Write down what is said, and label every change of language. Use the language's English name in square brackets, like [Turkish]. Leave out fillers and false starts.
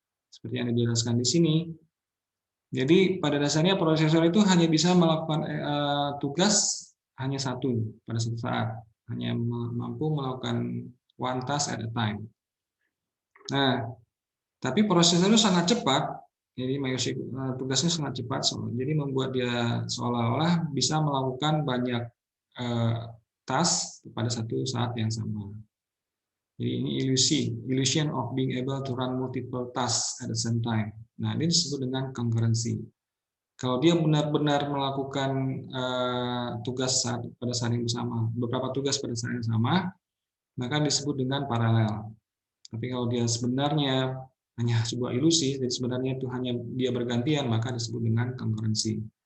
[Indonesian] Seperti yang dijelaskan di sini. Jadi pada dasarnya prosesor itu hanya bisa melakukan tugas hanya satu pada satu saat, hanya mampu melakukan [English] one task at a time. [Indonesian] Nah, tapi prosesor itu sangat cepat, jadi tugasnya sangat cepat, jadi membuat dia seolah-olah bisa melakukan banyak task pada satu saat yang sama. Jadi ini [English] illusion of being able to run multiple tasks at the same time. [Indonesian] Nah, ini disebut dengan concurrency. Kalau dia benar-benar melakukan tugas pada saat yang sama, beberapa tugas pada saat yang sama, maka disebut dengan paralel. Tapi kalau dia sebenarnya hanya sebuah ilusi, jadi sebenarnya itu hanya dia bergantian, maka disebut dengan concurrency.